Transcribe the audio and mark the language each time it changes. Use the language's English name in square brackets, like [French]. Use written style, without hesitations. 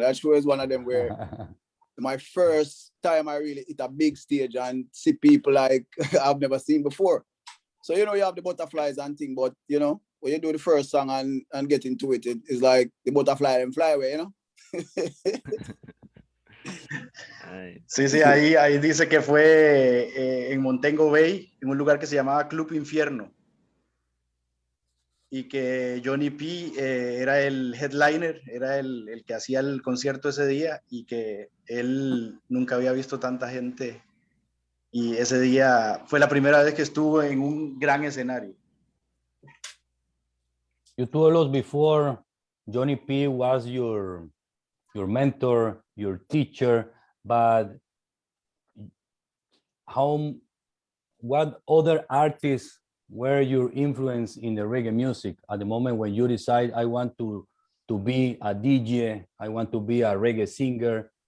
[English] That show is one of them where my first time I really hit a big stage and see people like I've never seen before. So you have the butterflies and thing, but when you do the first song and get into it, it's like the butterfly and fly away, Nice. [Spanish] Sí, ahí dice que fue en Montego Bay, en un lugar que se llamaba Club Infierno, y que Johnny P era el headliner, era el que hacía el concierto ese día, y que él nunca había visto tanta gente, y ese día fue la primera vez que estuvo en un gran escenario. [English] You told us before Johnny P was your mentor, your teacher, but what other artists were your influence in the reggae music at the moment when you decide I want to be a DJ, I want to be a reggae singer?